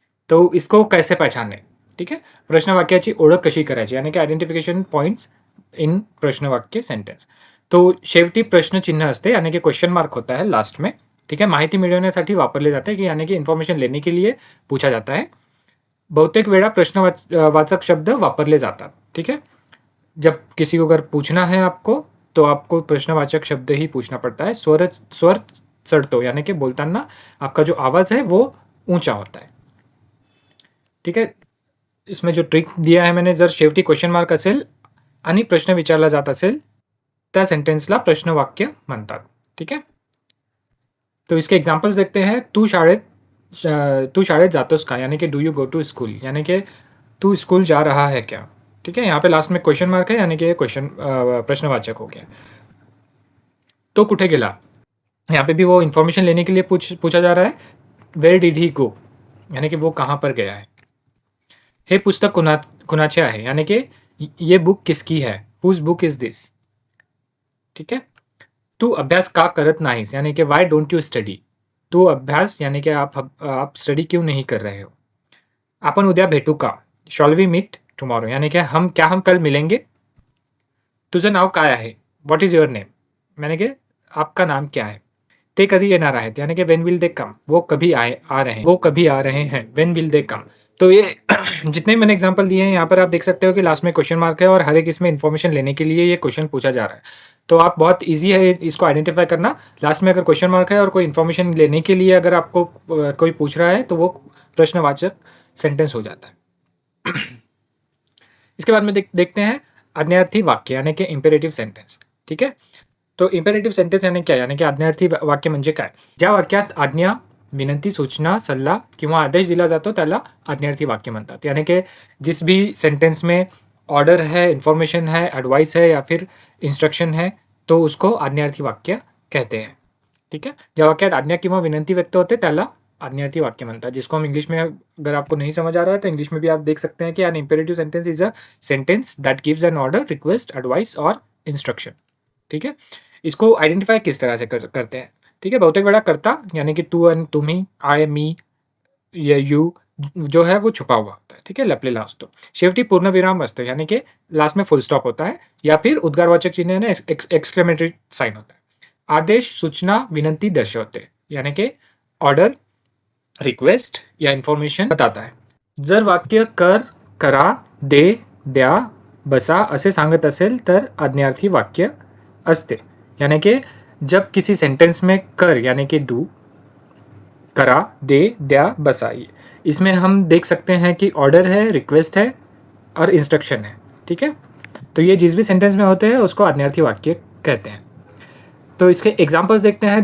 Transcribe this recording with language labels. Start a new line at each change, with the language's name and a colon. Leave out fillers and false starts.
Hindi: तो इसको कैसे पहचानें? ठीक है,
Marathi: प्रश्न वाक्याची ओळख कशी करायची,
Hindi: यानी कि आयडेंटिफिकेशन पॉइंट्स इन प्रश्न वाक्य सेंटेन्स।
Marathi: तो शेवटी प्रश्नचिन्ह असते
Hindi: यानी कि क्वेश्चन मार्क होता है लास्ट में। ठीक है,
Marathi: माहिती मिळवण्यासाठी वापरले जाते
Hindi: कि यानी कि इन्फॉर्मेशन लेने के लिए पूछा जाता है।
Marathi: बहुतेक वेळा वाचक शब्द वापरले जातात।
Hindi: ठीक है, जब किसी को अगर पूछना है आपको तो आपको प्रश्नवाचक शब्द ही पूछना पड़ता है।
Marathi: स्वर चढ़तो
Hindi: यानी कि बोलताना आपका जो आवाज़ है वो ऊंचा होता है। ठीक है, इसमें जो ट्रिक दिया है मैंने,
Marathi: जर शेवटी क्वेश्चन मार्क असेल आणि प्रश्न विचारला जात असेल त्या सेंटेन्सला प्रश्नवाक्य म्हणतात।
Hindi: ठीक है, तो इसके एग्जांपल्स देखते हैं।
Marathi: तू शाळेत जातोस का,
Hindi: यानी कि
English: do you go to school,
Hindi: यानी कि तू स्कूल जा रहा है क्या। ठीक है, यहाँ पे लास्ट में क्वेश्चन मार्क है यानी कि क्वेश्चन प्रश्नवाचक हो गया।
Marathi: तो कुठे गेला,
Hindi: यहाँ पे भी वो इन्फॉर्मेशन लेने के लिए पूछा जा रहा है
English: where did he go,
Hindi: यानी कि वो कहाँ पर गया है.
Marathi: हे पुस्तक कुणाचे आहे,
Hindi: यानी कि ये बुक किसकी है,
English: Whose book is this.
Hindi: ठीक है.
Marathi: तू अभ्यास का करत नाहीस,
Hindi: यानी कि
English: Why don't you study.
Marathi: तू अभ्यास
Hindi: यानी कि आप स्टडी क्यों नहीं कर रहे हो.
Marathi: आपण उद्या भेटू का,
English: shall we meet tomorrow,
Hindi: यानी कि हम कल मिलेंगे.
Marathi: तुझं नाव काय आहे,
English: what is your name,
Hindi: यानी कि आपका नाम क्या है.
Marathi: ते कधी येणार आहेत,
Hindi: यानी कि
English: when will they come,
Hindi: वो कभी आ रहे हैं,
English: When will they come.
Hindi: तो ये जितने मैंने एग्जांपल दिए हैं यहाँ पर आप देख सकते हो कि लास्ट में क्वेश्चन मार्क है और हर एक इसमें इन्फॉर्मेशन लेने के लिए ये क्वेश्चन पूछा जा रहा है. तो आप बहुत इजी है इसको आइडेंटिफाई करना. लास्ट में अगर क्वेश्चन मार्क है और कोई इन्फॉर्मेशन लेने के लिए अगर आपको कोई पूछ रहा है तो वो प्रश्नवाचक सेंटेंस हो जाता है. इसके बाद में देखते हैं आज्ञार्थी वाक्य यानी कि इम्पेरेटिव सेंटेंस. ठीक है. तो इम्पेरेटिव सेंटेंस यानी क्या, यानी कि
Marathi: आज्ञार्थी वाक्य म्हणजे काय, ज्या वाक्यात आज्ञा, विनंती, सूचना, सल्ला किंवा आदेश दिला जातो त्याला आज्ञार्थी वाक्य म्हणतात.
Hindi: यानी कि जिस भी सेंटेंस में ऑर्डर है, इन्फॉर्मेशन है, एडवाइस है या फिर इंस्ट्रक्शन है तो उसको आज्ञार्थी वाक्य कहते हैं. ठीक है.
Marathi: ज्या वाक्यात आज्ञा किंवा विनंती व्यक्त होते त्याला आज्ञार्थी वाक्य म्हणतात,
Hindi: जिसको हम इंग्लिश में, अगर आपको नहीं समझ आ रहा है तो इंग्लिश में भी आप देख सकते हैं कि
English: An imperative sentence is a sentence that gives an order, request, advice और instruction.
Hindi: ठीक है. इसको आइडेंटिफाई किस तरह से करते हैं. ठीक है.
Marathi: बहुतेक वेळा करता
Hindi: यानी कि
Marathi: तू आणि तुम्ही,
Hindi: आय, मी, यू जो है वो छुपा हुआ होता है. ठीक है.
Marathi: लपलेला असतो. शेवटी पूर्णविराम असतो
Hindi: यानी कि लास्ट में फुल स्टॉप होता है या फिर उद्गारवाचक चिन्ह यानी एक्सक्लेमेटरी साइन होता है.
Marathi: आदेश, सूचना, विनंती दर्शवते
Hindi: यानी कि ऑर्डर, रिक्वेस्ट या इन्फॉर्मेशन बताता है.
Marathi: जर वाक्य कर, करा, दे, द्या, बसा असे सांगत असेल तर आज्ञार्थी वाक्य असते.
Hindi: यानी कि जब किसी सेंटेंस में कर यानी कि डू, करा, दे, द्या, बसा, इसमें हम देख सकते हैं कि ऑर्डर है, रिक्वेस्ट है और इंस्ट्रक्शन है. ठीक है. तो ये जिस भी सेंटेंस में होते हैं उसको आज्ञार्थी वाक्य कहते हैं. तो इसके एग्जाम्पल्स देखते हैं.